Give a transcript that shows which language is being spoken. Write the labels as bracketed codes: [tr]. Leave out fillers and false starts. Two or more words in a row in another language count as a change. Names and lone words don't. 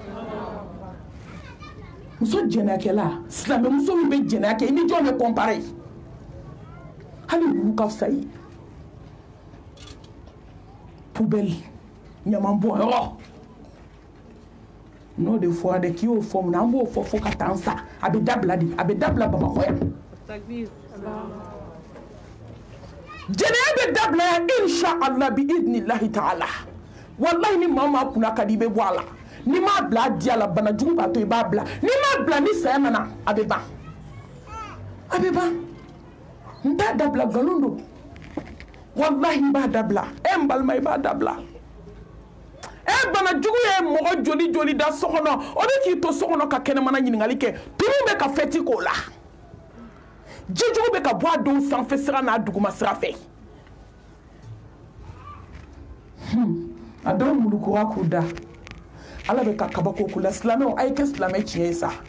[bm] muso jɛnɛyakɛla silamɛmuso min bɛ jɛnɛya kɛ i ni jɔn bɛ kɔnpare hali wulu ka fisa i pubɛli ɲaman bɔnyɔrɔ n'o de fɔra dɛ k'i y'o fɔ mun na an b'o fɔ fo ka taa sa a bɛ dabila de a bɛ dabila Bamakɔ yan jɛnɛya bɛ dabila yan [ar] إن شاء الله بإذن الله تعالى والله [bm] ni maa maa kunna ka di i bɛ bɔ a la ni m'a bila a diya la bana jugu b'a to i b'a bila ni m'a bila ni saya nana a bɛ ban n t'a dabila nkalon don wallahi n b'a dabila n balima i b'a dabila bana jugu ye mɔgɔ joli joli da so kɔnɔ o bɛ k'i to so kɔnɔ ka kɛnɛmana ɲininkali kɛ tulu bɛ ka fɛti k'o la ji jugu bɛ ka bɔ a denw sanfɛ sira n'a duguma sira fɛ a dɔw mulukura k'u da ala bɛ ka kabako k'u la silamɛw a ye kɛ silamɛ tiɲɛ ye sa